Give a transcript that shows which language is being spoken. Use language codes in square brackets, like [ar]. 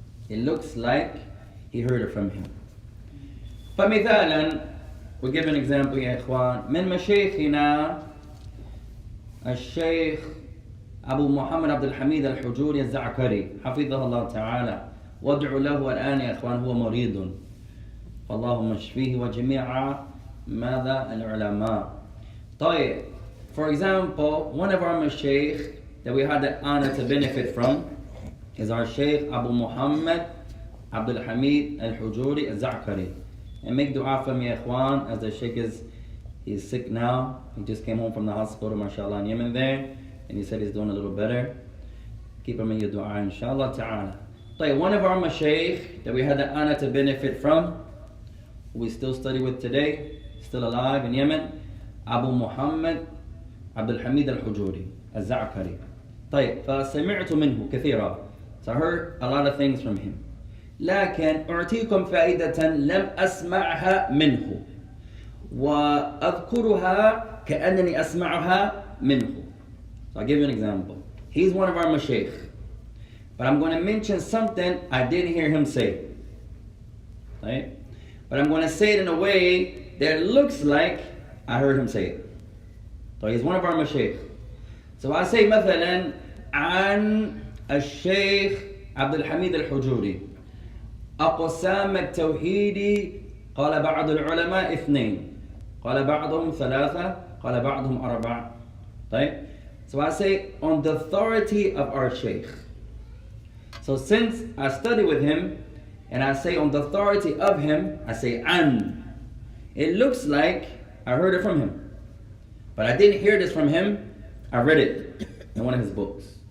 [en] It looks like he heard it from him. فمثالا, we'll give an example يا إخوان. [ar] من مشايخنا الشيخ أبو محمد عبد الحميد الحجوري الزعكري حفظه الله تعالى. وادعوا له الآن يا إخوان، هو مريض فاللهم اشفيه وجميع ماذا العلماء. [en] طيب, for example, one of our mashaykh that we had the honor to benefit from is our Shaykh Abu Muhammad Abdul Hamid Al-Hujuri Al-Za'kari. And make dua for me, ikhwan, as the Shaykh he's sick now. He just came home from the hospital, mashallah, in Yemen there, and he said he's doing a little better. Keep him in your dua, inshallah ta'ala. طيب, one of our mashaykh that we had the honor to benefit from, who we still study with today, still alive in Yemen, Abu Muhammad Abdul Hamid Al-Hujuri Al-Za'kari. [ar] طيب, فسمعت منه كثيرا. [en] So I heard a lot of things from him. [ar] لكن أعطيكم فائدة لم أسمعها منه وأذكرها كأنني أسمعها منه. [en] So I'll give you an example. He's one of our mashaykh, but I'm going to mention something I didn't hear him say. Right? But I'm going to say it in a way that looks like I heard him say it. So he's one of our mashaykh. So I say [ar] مثلا عن الشيخ عبد الحميد الحجوري أقسام التوحيد قال بعض العلماء 2 قال بعضهم 3 قال بعضهم 4. طيب? [en] So I say on the authority of our shaykh. So since I study with him and I say on the authority of him, I say an. It looks like I heard it from him, but I didn't hear this from him. I read it in one of his books.